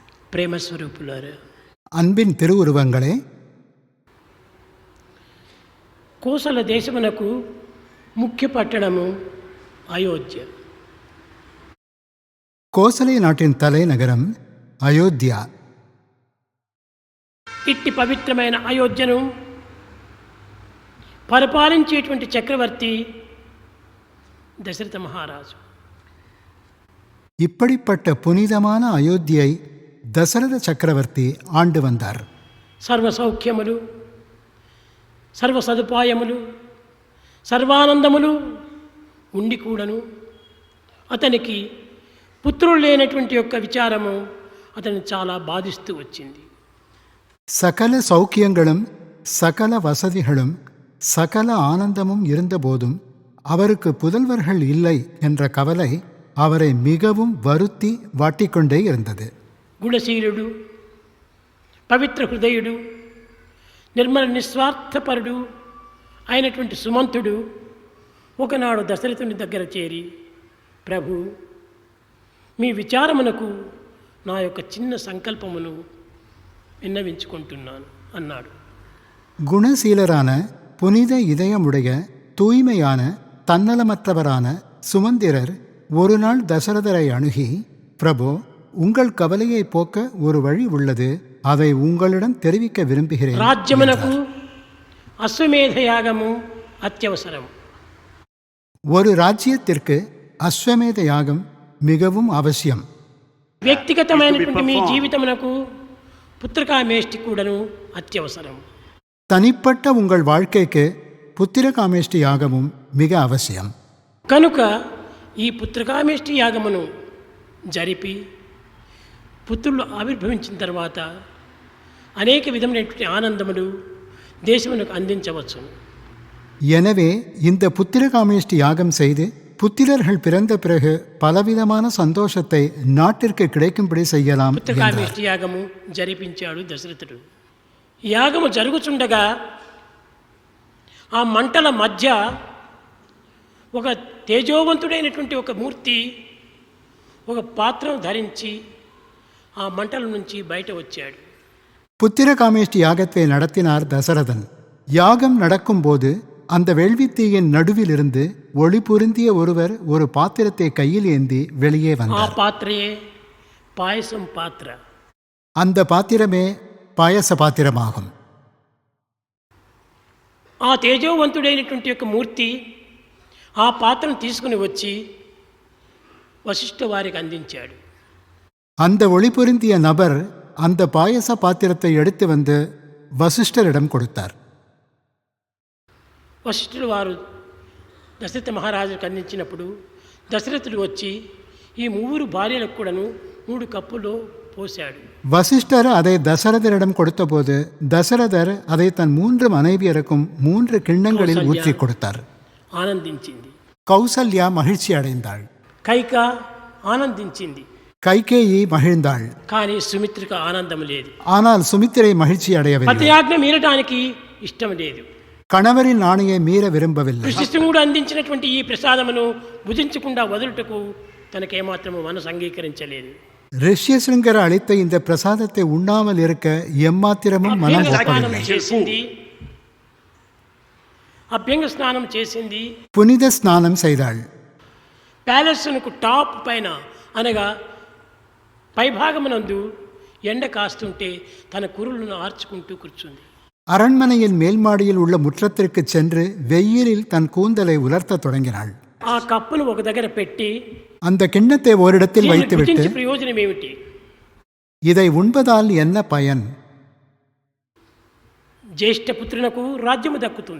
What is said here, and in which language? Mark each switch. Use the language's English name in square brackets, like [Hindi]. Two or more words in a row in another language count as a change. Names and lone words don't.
[Telugu] ప్రేమస్వరూపులారా, [Tamil] அன்பின் திருவுருவங்களே, [Telugu] కోసల దేశమునకు ముఖ్య పట్టణము అయోధ్య. [Tamil] கோசலை நாட்டின் தலைநகரம் அயோத்தியா. [Telugu] ఇట్టి పవిత్రమైన అయోధ్యను పరిపాలించేటువంటి చక్రవర్తి దశరథ మహారాజు. [Tamil] இப்படிப்பட்ட புனிதமான அயோத்தியை தசரத சக்கரவர்த்தி ஆண்டு வந்தார். [Telugu] సర్వ సౌఖ్యములు, సర్వ సదుపాయములు, సర్వానందములు ఉండి కూడాను అతనికి పుత్రులు లేనటువంటి యొక్క విచారము అతన్ని చాలా బాధిస్తూ వచ్చింది. [Tamil] சகல சௌக்கியங்களும் சகல வசதிகளும் சகல ஆனந்தமும் இருந்தபோதும் அவருக்கு புதல்வர்கள் இல்லை என்ற கவலை அவரை மிகவும் வருத்தி வாட்டிக்கொண்டே இருந்தது. [Telugu] గుణశీలుడు, పవిత్ర హృదయుడు, నిర్మల నిస్వార్థపరుడు అయినటువంటి సుమంతుడు ఒకనాడు దశరథుని దగ్గర చేరి, ప్రభు, మీ విచారమునకు నా యొక్క చిన్న సంకల్పమును విన్నవించుకుంటున్నాను అన్నాడు. [Tamil] குணசீலரான புனித இதயமுடைய தூய்மையான தன்னலமற்றவரான சுமந்திரர் ஒரு நாள் தசரதரை அணுகி, பிரபு, உங்கள் கவலையை போக்க ஒரு வழி உள்ளது, அதை உங்களிடம் தெரிவிக்க விரும்புகிறேன். [Telugu] రాజ్యమునకు అశ్వమేధ యాగము అత్యవసరం. [Tamil] ஒரு ராஜ்யத்திற்கு அஸ்வமேத யாகம் மிகவும் அவசியம். [Telugu] వ్యక్తిగతమైనటువంటి మీ జీవితమునకు పుత్రకామేష్టి కూడాను అత్యవసరం. [Tamil] தனிப்பட்ட உங்கள் வாழ்க்கைக்கு புத்திரகாமேஷ்டி யாகமும் மிக அவசியம். [Telugu] కనుక ఈ పుత్రకామేష్టి యాగమును జరిపి పుత్రులు ఆవిర్భవించిన తర్వాత అనేక విధమైనటువంటి ఆనందములు దేశమునకు అందించవచ్చు. [Tamil] எனவே இந்த புத்திரகாமேஷ்டி யாகம் செய்து புத்திரர்கள் பிறந்த பிறகு பலவிதமான சந்தோஷத்தை நாட்டிற்கு கிடைக்கும்படி செய்யலாம். [Telugu] పుత్రకామేష్టి యాగము జరిపించాడు దశరథుడు. యాగము జరుగుచుండగా ఆ మంటల మధ్య ఒక తేజోవంతుడైనటువంటి ఒక మూర్తి ఒక పాత్రను ధరించి ఆ మంటల నుంచి బయట వచ్చాడు. [Tamil] புத்திரகாமேஷ்டி யாகத்தை நடத்தினார் தசரதன். யாகம் நடக்கும்போது அந்த வேள்வித்தீயின் நடுவிலிருந்து ஒளி பொருந்திய ஒருவர் ஒரு பாத்திரத்தை கையில் ஏந்தி வெளியே [Telugu] ఆ [Tamil] வந்தார். [Telugu] పాత్రయే పాయసం పాత్ర. [Tamil] அந்த பாத்திரமே பாயச பாத்திரமாகும். [Telugu] ఆ తేజోవంతుడైనటువంటి యొక్క మూర్తి ఆ పాత్రను తీసుకుని వచ్చి వశిష్ఠ వారికి అందించాడు. [Tamil] அந்த ஒளி பொருந்திய நபர் அந்த பாயச பாத்திரத்தை எடுத்து வந்து வசிஷ்டரிடம் கொடுத்தார். [Telugu] వశిష్ఠుడు వారు దశరథ మహారాజుకు అందించినప్పుడు దశరథుడు వచ్చి ఈ మూడు భార్యలకు కూడాను 3 కప్పులో పోశాడు. [Tamil] வசிஷ்டர் அதை தசரதரிடம் கொடுத்தபோது தசரதர் அதை தன் 3 மனைவியருக்கும் 3 கிண்ணங்களில் ஊற்றி கொடுத்தார். [Telugu] ఆనందించింది. [Tamil] கௌசல்யா மகிழ்ச்சி அடைந்தாள். [Telugu] కైక ఆనందించింది. [Tamil] கைகேயி மகிழ்ந்தாள். [Telugu] కానీ సుమిత్రకు ఆనందం లేదు. [Tamil] ஆனால் சுமித்திரை மகிழ்ச்சி அடையவில்லை. [Telugu] పతియాజ్ఞ మీరటానికి ఇష్టం లేదు. [Tamil] கணவரின் ஆணையை மீற விரும்பவில்லை. [Telugu] కృష్ణుడు అందించినటువంటి ఈ ప్రసాదమును భుజించకుండా వదులుటకు తనకేమాత్రము మనసు అంగీకరించలేదు. [Tamil] ரிஷ்யசிருங்கர் அளித்த இந்த பிரசாதத்தை உண்ணாமல் இருக்க எம்மாத்திரமும் மனம் ஒப்பவில்லை. [Telugu] అభ్యంగ స్నానం చేసింది. [Tamil] புனித ஸ்நானம் செய்தாள். [English] palace-ku top [Telugu] పైన అనగా పైభాగమునందు ఎండ కాస్తుంటే తన కురులను ఆర్చుకుంటూ కూర్చుంది. [Tamil] அரண்மனையின் மேல் மாடியில் உள்ள முற்றத்திற்கு சென்று வெயிலில் தன் கூந்தலை உலர்த்த தொடங்கினாள். [Telugu] ఆ కప్పును ఒక దగ్గర పెట్టి [Tamil] அந்த கிண்ணத்தை ஓரிடத்தில் வைத்துவிட்டு, [Telugu] ప్రయోజనం ఏమిటి, [Tamil] இதை உண்பதால் என்ன பயன்? [Telugu] జ్యేష్ఠ పుత్రునకు రాజ్యము దక్కుతుంది.